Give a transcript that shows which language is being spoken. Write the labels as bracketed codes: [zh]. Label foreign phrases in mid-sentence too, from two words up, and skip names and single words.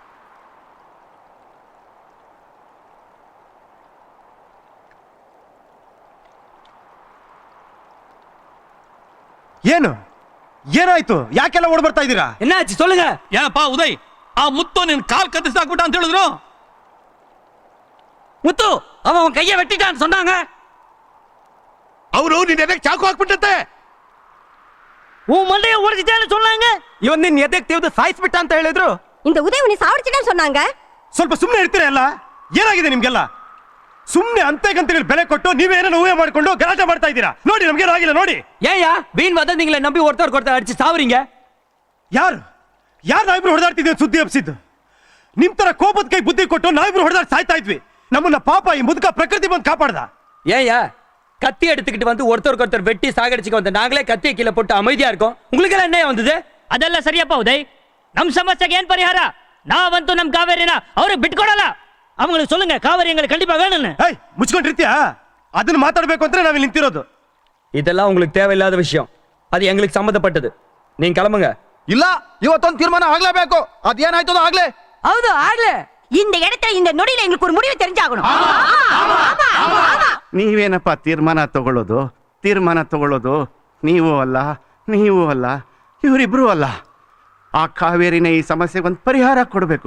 [kn] ಏನು ಏನಾಯ್ತು? ಯಾಕೆಲ್ಲ ಓಡ್ ಬರ್ತಾ ಇದ್ದೀರಾ? [ta] என்னாச்சு சொல்லுங்க. [kn] ಏನಪ್ಪಾ ಉದಯ್, ಆ ಮುತ್ತು ನಿನ್ ಕಾಲ್ ಕತ್ತಿಸಾಕ್ಬಿಟ್ಟ ಅಂತ ಹೇಳಿದ್ರು. [ta] முத்து அவன் கைய வெட்டிட்டான்னு சொன்னாங்க. [kn] ಅವರು ನಿನ್ನೆ ಚಾಕು ಹಾಕ್ಬಿಟ್ಟಂತೆ. [ta] உன் மண்டைய உடைச்சிட்டான்னு சொன்னாங்க. [kn] ಇವನ್ ನಿನ್ ಎದೆಗೆ ತೆಗೆದು ಸಾಯಿಸ್ಬಿಟ್ಟ ಅಂತ ಹೇಳಿದ್ರು. [ta] இந்த உதயவனை சாவடிச்சிட்டான்னு சொன்னாங்க. [kn] ಸ್ವಲ್ಪ ಸುಮ್ಮನೆ ಇರ್ತೀರಾ ಎಲ್ಲ? ಏನಾಗಿದೆ ನಿಮ್ಗೆಲ್ಲ? ಸುಮ್ಮನೆ ಅಂತೆಗಂತೇಳಿ ಬೆಲೆ ಕೊಟ್ಟು ನೀವೇನೋ ಊಹೆ ಮಾಡ್ಕೊಂಡು ಗಲಾಟೆ ಮಾಡ್ತಾ ಇದ್ದೀರಾ. ನೋಡಿ ನಮ್ಗೇನು ಆಗಿಲ್ಲ ನೋಡಿ. [ta] ஏயா வீண் வதந்திங்களை நம்பி ஒருத்தர் அடிச்சு சாவறீங்க. [kn] ಯಾರು ನಾವಿಬ್ರು ಹೊಡೆದಾಡ್ತಿದ್ವಿ ಸುದ್ದಿ ಹಬ್ಸಿದ್ದು? ನಿಮ್ ತರ ಕೋಪದ ಕೈ ಬುದ್ಧಿ ಕೊಟ್ಟು ನಾವಿಬ್ರು ಹೊಡೆದಾಡ್ ಸಾಯ್ತಾ ಇದ್ವಿ. ನಮ್ಮನ್ನ ಪಾಪ ಈ ಮುದುಕ ಪ್ರಕೃತಿ ಬಂದು ಕಾಪಾಡ್ದ. [ta] ஏயா கத்தி எடுத்துக்கிட்டு வந்து ஒருத்தர் வெட்டி சாகடிச்சுக்க வந்த நாங்களே கத்தியை கீழே போட்டு அமைதியா இருக்கோம். உங்களுக்கு எல்லாம் என்ன வந்தது? [kn] ಅದೆಲ್ಲ ಸರಿಯಪ್ಪ ಉದಯ್. ನಮ್ ಸಮಸ್ಯೆಗೆ ಏನ್ ಪರಿಹಾರ? ನಾವಂತೂ ನಮ್ ಕಾವೇರಿನ ಅವ್ರಿಗೆ ಬಿಟ್ಕೊಡಲ್ಲ. [ta] அவங்களுக்கு சொல்லுங்க காவேரி எங்களுக்கு கண்டிப்பா வேணும்னு. [kn] ಏಯ್ ಮುಚ್ಕೊಂಡಿರ್ತೀಯಾ? ಅದನ್ನ ಮಾತಾಡ್ಬೇಕು ಅಂದ್ರೆ ನಾವಿಲ್ಲಿ ನಿಂತಿರೋದು. [ta] இதெல்லாம் உங்களுக்கு தேவையில்லாத விஷயம். அது எங்களுக்கு சம்மந்தப்பட்டது. நீங்க கிளம்புங்க. [kn] ಇಲ್ಲ ಇವತ್ತೊಂದು ತೀರ್ಮಾನ ಆಗ್ಲೇಬೇಕು. ಅದೇನಾಯ್ತದೋ ಆಗ್ಲೇ. ಹೌದು ಆಗ್ಲೇ. [ta] இந்த இடத்துல இந்த நொடியில எங்களுக்கு ஒரு முடிவு தெரிஞ்சாகணும். [kn] ನೀವೇನಪ್ಪ ತೀರ್ಮಾನ ತಗೊಳ್ಳೋದು ನೀವು ಅಲ್ಲ ಇವರಿಬ್ರು ಅಲ್ಲ. ಆ ಕಾವೇರಿನ ಈ ಸಮಸ್ಯೆಗೆ ಒಂದು ಪರಿಹಾರ ಕೊಡಬೇಕು.